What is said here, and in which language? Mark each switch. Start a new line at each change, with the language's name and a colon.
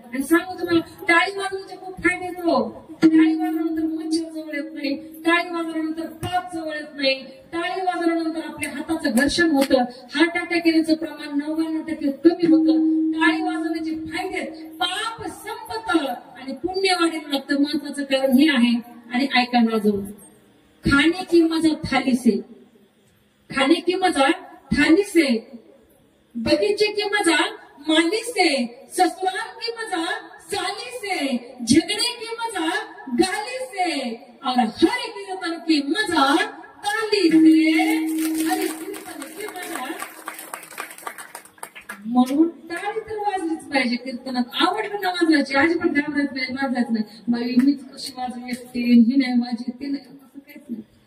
Marathi: आणि सांगू तुम्हाला, टाळी वाजवण्याचे खूप फायदे येतो. टाळी वाजवल्यानंतर मच्छर जवळ येत नाही, टाळी वाजवल्यानंतर पाप जवळ येत नाही, टाळी वाजवल्यानंतर आपल्या हाताचं घर्षण होतं, हार्ट अटॅक येण्याचं प्रमाण 99% कमी होतं. टाळी वाजवण्याचे फायदे, पाप संपतं आणि पुण्य वाढीला लागतं. महत्वाचं कारण हे आहे. आणि ऐका वाजवून,
Hindi: खाने की मजा थाली से, खाने की मजा थाली से, बगीचे की मजा माली से, ससुराल की मजा साली से, झगड़े की मजा गाली से, और हर कीर्तन की मजा ताली से, हर कीर्तन की मजा.
Marathi: म्हणून टाळी तर वाजलीच पाहिजे कीर्तनात. आवडलं ना वाजवायची, अजिबात घाबरायचं नाही, वाजवायचं नाही. बाई मीच कशी वाजवू शकते, ही नाही वाजवी, ते नाही, असं काहीच नाही.